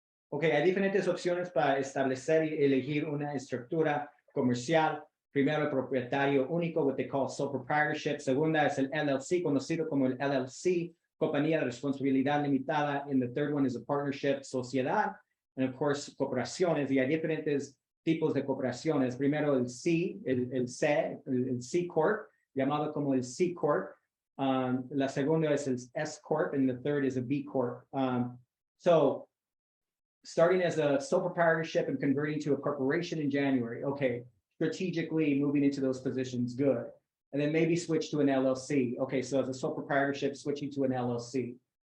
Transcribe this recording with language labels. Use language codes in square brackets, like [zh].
[es] Ok, hay diferentes opciones para establecer y elegir una estructura comercial. Primero, el propietario único, [en] what they call sole proprietorship. [es] Segunda es el LLC, conocido como el LLC, compañía de responsabilidad limitada. [en] And the third one is a partnership, sociedad. And of course, corporaciones. [es] Y hay diferentes tipos de corporaciones. Primero, el C, el C Corp, llamado como el C Corp. La segunda es el S Corp, [en] and the third is a B Corp. So, starting as a sole proprietorship and converting to a corporation in January. Okay, strategically moving into those positions, good. And then maybe switch to an LLC. Okay, so as a sole proprietorship, switching to an LLC.